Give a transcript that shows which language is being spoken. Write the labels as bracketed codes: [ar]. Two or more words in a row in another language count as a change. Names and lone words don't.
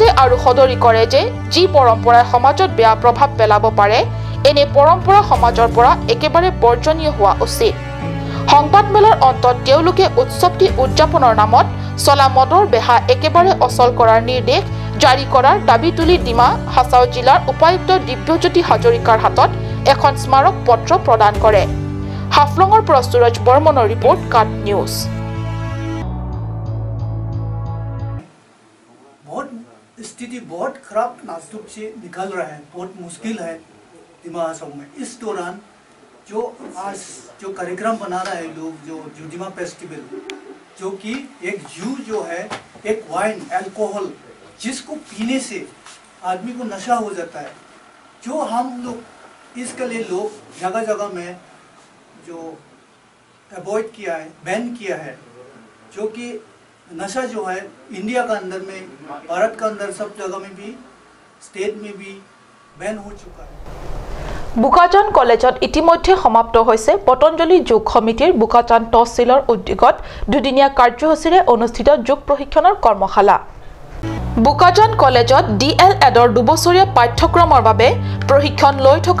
[as] আৰু সদৰি কৰে যে যি পৰম্পৰাই সমাজত বেয়া প্ৰভাৱ পেলাব পাৰে এনে পৰম্পৰা সমাজৰ পৰা একেবাৰে বৰ্জনীয় হোৱা উচিত সংবাদমেলৰ অন্তত তেওঁলোকে উৎসৱটি উদযাপনৰ নামত চলা মদৰ বেহা একেবাৰে অচল কৰাৰ নিৰ্দেশ জাৰি কৰাৰ দাবী তুলি ডিমা হাছাও জিলাৰ উপায়ুক্ত দিব্যজ্যোতি হাজৰিকাৰ হাতত এখন স্মাৰক পত্ৰ প্ৰদান কৰে হাফলঙৰ পৰা সুৰজ বৰ্মনৰ ৰিপৰ্ট কাট নিউজ [hi] स्थिति बहुत खराब नाजुक से निकल रहा है बहुत मुश्किल है डिमा हासाओ में इस दौरान जो आज जो कार्यक्रम बना रहा है लोग जो जुडिमा फेस्टिवल जो कि एक जू जो है एक [en] wine alcohol [hi] जिसको पीने से आदमी को नशा हो जाता है जो हम लोग इसके लिए लोग जगह जगह में जो अवॉइड किया है बैन किया है जो कि नशा जो है इंडिया का अंदर में भारत का अंदर सब जगह में भी स्टेट में भी बैन हो चुका है [as] বুকাজান কলেজত ইতিমধ্যে সমাপ্ত হৈছে পতঞ্জলি যোগ সমিতিৰ বুকাজান তহচিলৰ উদ্যোগত দুদিনীয়া কাৰ্যসূচীৰে অনুষ্ঠিত যোগ প্ৰশিক্ষণৰ কৰ্মশালা বুকাজান কলেজত ডিএলএডৰ দুবছৰীয়া পাঠ্যক্ৰমৰ বাবে প্ৰশিক্ষণ লৈ থকা